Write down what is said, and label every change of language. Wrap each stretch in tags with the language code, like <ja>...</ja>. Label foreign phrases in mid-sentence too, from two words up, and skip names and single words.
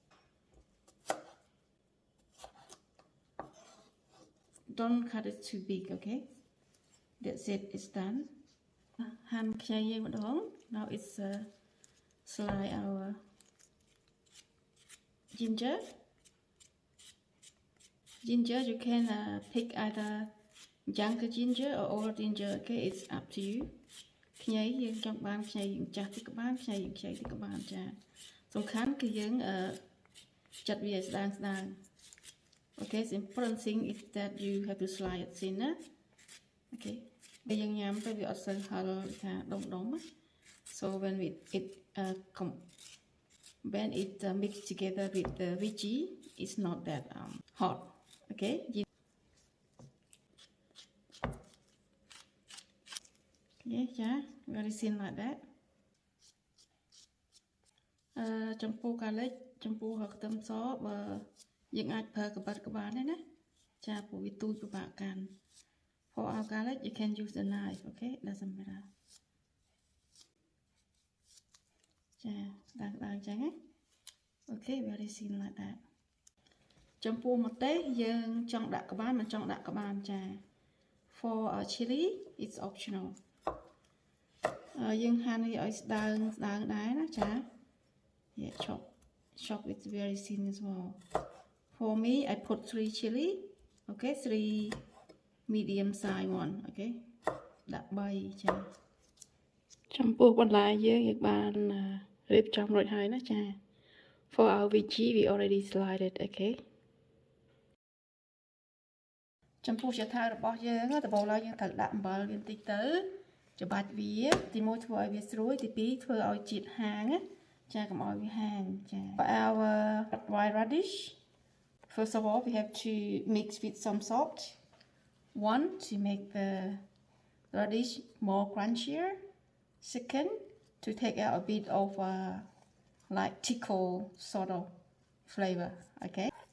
<en>don't cut it too big okay that's it it's done</en> <km>ហាន់ខ្ញីយើងម្ដង</km> <en>now it's slice our ginger you can pick either young ginger or old ginger okay it's up to you</en> <km>ខ្ញីយើងចង់បានខ្ញីយើងចាស់តិចក៏បានខ្ញីយើងខ្ចីតិចក៏បានចាសំខាន់គឺយើងចាត់វាឲ្យស្ដើង</km> <en>okay the important thing is that you have to slice it thin</en> <km>ណា okay ពេលយើងញ៉ាំទៅវាអត់សូវហឹរថាដុំណា</km> <en>so when it mix together with the veggie it's not that hot okay yeah ចា very thin like that</en> <km>ចំពោះ garlic ចំពោះខ្ទឹមសបើយើងអាចប្រើកាបិតក៏បានដែរណាចាព្រោះវាទូចពិបាកកាន់</km> <en>For our garlic, you can use the knife, okay? It doesn't matter. Okay, very thin like that.</en> <km>ចំពោះម្ទេសយើងចង់ដាក់ក្បាលមិនចង់ដាក់ក្បាលចា</km> <en>For chili it's optional</en> <km>យើងហាន់វាឲ្យស្ដើងដែរណាចា</km> <en>Yeah, chop it very thin as well. For me I put 3 chili, okay, 3 medium size one, okay.</en> <km>ដាក់3ចាចំពោះបន្លែយើងបានរៀបចំរួចហើយណាចា</km> <en>For our veggie we already sliced it, okay.</en> <km>ចំពោះចថារបស់យើងដំបូងឡើយយើងត្រូវដាក់អំបិលវាបន្តិចទៅច្បាច់វាទី1ធ្វើឲ្យវាស្រួយទី2ធ្វើឲ្យជាតិហាងចាកុំឲ្យវាហាងចា</km> <en>For our white radish, first of all we have to mix with some salt. One, to make the radish more crunchier. Second, to take out a bit of like tickle sort of flavor, okay.</en>